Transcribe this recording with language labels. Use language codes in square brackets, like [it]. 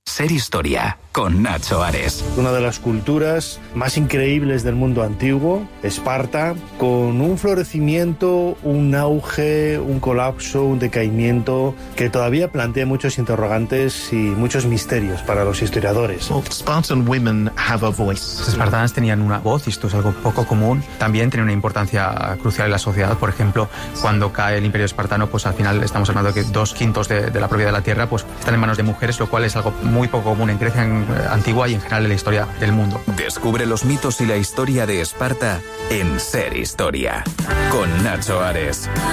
[es] Ser Historia, con Nacho Ares. Una de las culturas más increíbles del mundo antiguo, Esparta, con un florecimiento, un auge, un colapso, un decaimiento, que todavía plantea muchos interrogantes y muchos misterios para los historiadores. [en] Well, Spartan women have a voice. [es] Los espartanos tenían una voz, y esto es algo poco común. También tiene una importancia crucial en la sociedad. Por ejemplo, cuando cae el Imperio Espartano, pues al final estamos hablando de que 2/5 de la propiedad de la tierra, pues están en manos de mujeres, lo cual es algo muy poco común en Grecia antigua y en general en la historia del mundo. Descubre los mitos y la historia de Esparta en Ser Historia, con Nacho Ares.